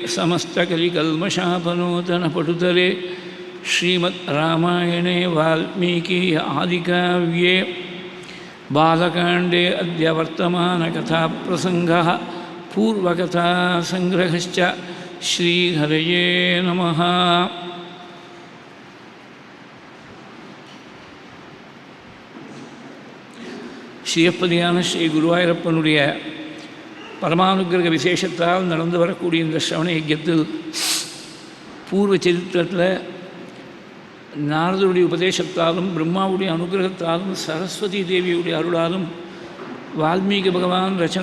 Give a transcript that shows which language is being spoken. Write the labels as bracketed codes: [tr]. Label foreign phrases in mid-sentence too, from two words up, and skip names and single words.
[sa] समस्तकलिकल्मषापनोतनपटुतले श्रीमद् रामायणे वाल्मीकि आदिकाव्ये बालकाण्डे अद्य वर्तमानकथाप्रसङ्गः पूर्वकथासङ्ग्रहश्च श्रीहरये नमः [ta] ஸ்ரீயப்பதியான ஸ்ரீ குருவாயூரப்பனுடைய பரமானுக்கிரக விசேஷத்தால் நடந்து வரக்கூடிய இந்த ஸ்ரவண யஜ்ஞத்தில் பூர்வ சரித்திரத்தில் நாரதருடைய உபதேசத்தாலும் பிரம்மாவுடைய அனுகிரகத்தாலும் சரஸ்வதி தேவியுடைய அருளாலும் வால்மீகி பகவான் ரச்சனை